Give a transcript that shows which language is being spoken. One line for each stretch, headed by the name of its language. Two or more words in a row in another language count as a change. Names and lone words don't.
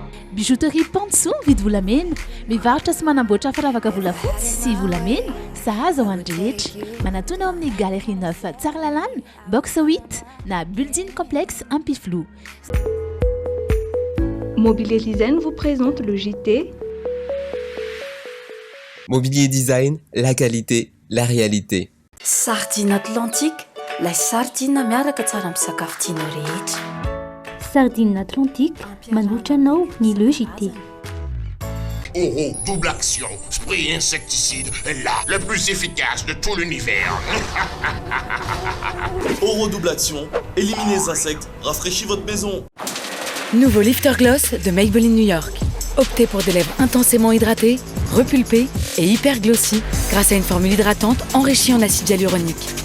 Malagasy: Bijouterie Panso vidy volamena, mivarotra sy manamboatra firavaka volafotsy sy volamena, sahaza ho an'ny rehetra. Manatona ao amin'ny Galerie 9 Tsaralalàna, box 8 na Building Complexe Ampiflou.
French: Mobilier Design vous présente le JT. Mobilier Design, la qualité, la réalité.
Malagasy: Sardine Atlantique, la sardine miaraka tsara amin'ny sakafo tianao rehetra. Sardine Atlantique, manolotra anao ny
French: le JT. Oh, double action, spray insecticide, le plus efficace de tout l'univers. Oro double action, éliminez les insectes, rafraîchis votre maison. Nouveau Lifter Gloss de Maybelline New York. Optez pour des lèvres intensément hydratées, repulpées et hyper glossy grâce à une formule hydratante enrichie en acide hyaluronique.